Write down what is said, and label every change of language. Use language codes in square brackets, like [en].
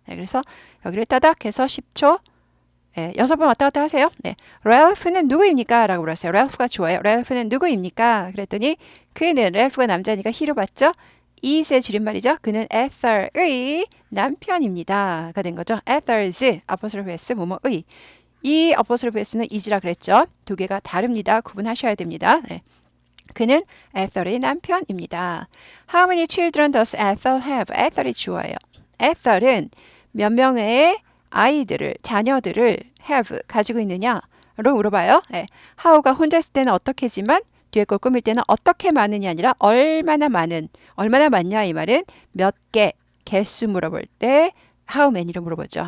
[ko] 네, 그래서 여기를 따닥해서 10초 6번 왔다 갔다 하세요. 네. 랄프는 누구입니까? 라고 물었어요. 랄프가 좋아요. 랄프는 누구입니까? 그랬더니 그는 랄프가 남자니까 he로 봤죠? is의 줄임말이죠. 그는 Ether의 남편입니다. 가 된 거죠. Ether's, apostrophe s, 뭐뭐의. 이 apostrophe s는 is라 그랬죠. 두 개가 다릅니다. 구분하셔야 됩니다. 네. 그는 Ether의 남편입니다. [en] How many children does Ethel have? [ko] Ethel이 주어예요. Ethel은 몇 명의 아이들을, 자녀들을 have, 가지고 있느냐로 물어봐요. 네. how가 혼자 있을 때는 어떻게지만 뒤에 걸 꾸밀 때는 어떻게 많으냐 아니라 얼마나 많냐 이 말은 몇 개, 개수 물어볼 때 how many로 물어보죠.